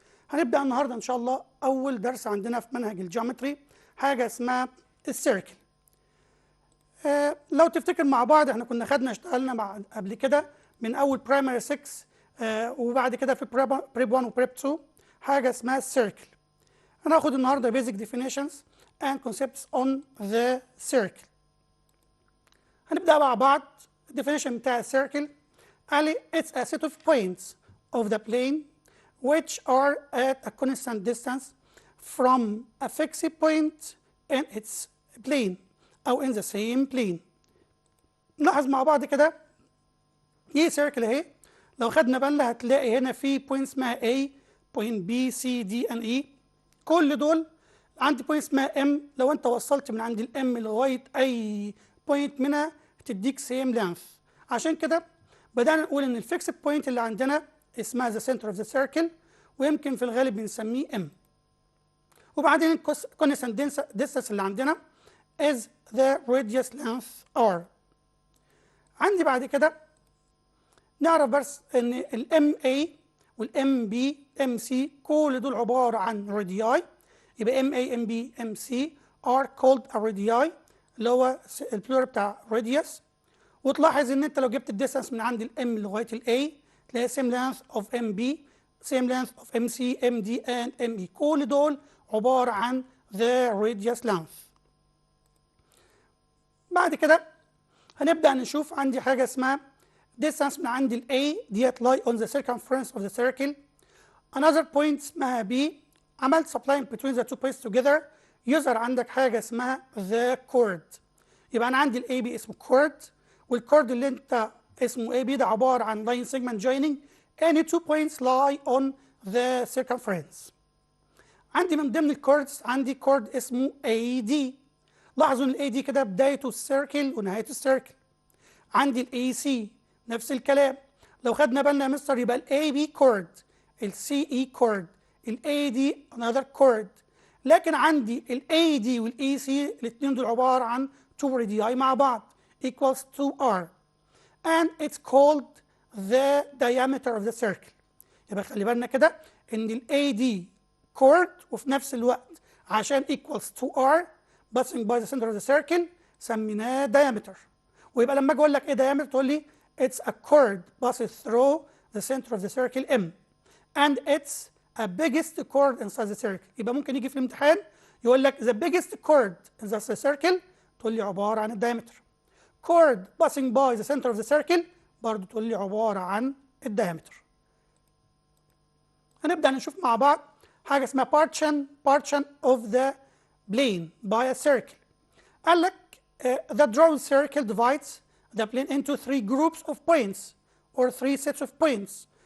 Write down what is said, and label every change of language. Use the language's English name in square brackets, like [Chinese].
[Arabic] هنبدأ النهارده إن شاء الله أول درس عندنا في منهج الجيومتري حاجة اسمها السيركل. لو تفتكر مع بعض احنا كنا اشتغلنا مع قبل كده من اول برايمري 6 وبعد كده في بريب 1 وبريب 2 حاجه اسمها السيركل. هناخد النهارده [English] basic definitions and concepts on the circle. [Arabic] هنبدا مع بعض. [English] definition [Arabic] بتاع السيركل قال لي [English] it's a set of points of the plane which are at a constant distance from a fixed point in its plane [Arabic] أو [English] in the same plane. [Arabic] نلاحظ مع بعض كده دي سيركل اهي، لو خدنا بالنا هتلاقي هنا في بوينت اسمها A، بوينت B C D and E، كل دول عندي بوينت اسمها M. لو أنت وصلت من عند الM لغاية أي بوينت منها هتديك سيم لينث. عشان كده بدأنا نقول إن الفيكس بوينت اللي عندنا اسمها [English] the center of the circle، [Arabic] ويمكن في الغالب بنسميه M. وبعدين الكونستانت [English] distance [Arabic] اللي عندنا [English] is the radius length r. [Arabic] عندي بعد كده نعرف بس ان ال MA وال MB MC كل دول عبارة عن radii، يبقى MA MB MC [English] are called a radii [Arabic] اللي هو البلورال بتاع radius. وتلاحظ ان انت لو جبت الديستانس من عند ال M لغاية ال A تلاقي [English] same length of MB same length of MC MD and ME، [Arabic] كل دول عبارة عن [English] the radius length. [Arabic] بعد كده هنبدأ نشوف عندي حاجة اسمها distance من عند ال A ديت [English] lie on the circumference of the circle. another point اسمها B. عملت supplying between the two points together [Arabic] يظهر عندك حاجة اسمها [English] the chord. يبقى أنا عندي ال AB اسمه chord، والchord اللي أنت اسمه AB ده عبارة عن line segment joining any two points lie on the circumference. [Arabic] عندي من ضمن الكوردز عندي chord اسمه AD. لاحظوا ان الاي دي كده بدايته السيركل ونهايته السيركل. عندي الاي سي نفس الكلام. لو خدنا بالنا يا مستر يبقى الاي بي كورد، السي اي كورد، الاي دي انذر كورد. لكن عندي الاي دي والاي سي الاثنين دول عباره عن 2 radii مع بعض [English] equals 2r and it's called the diameter of the circle. [Arabic] يبقى خلي بالنا كده ان الاي دي كورد وفي نفس الوقت عشان equals 2r [English] passing by the center of the circle [Arabic] سميناه diameter. ويبقى لما اجي اقول لك ايه [English] diameter [Arabic] تقول لي [English] it's a chord passes through the center of the circle M and it's a biggest chord inside the circle. [Arabic] يبقى ممكن يجي في الامتحان يقول لك [English] the biggest chord in the circle [Arabic] تقول لي عبارة عن الدايمتر. [English] chord passing by the center of the circle [Arabic] برضه تقول لي عبارة عن الدايمتر. هنبدأ نشوف مع بعض حاجة اسمها partition of the plane by a circle. قال لك [English] the drawn circle divides the plane into 3 groups of points or 3 sets of points.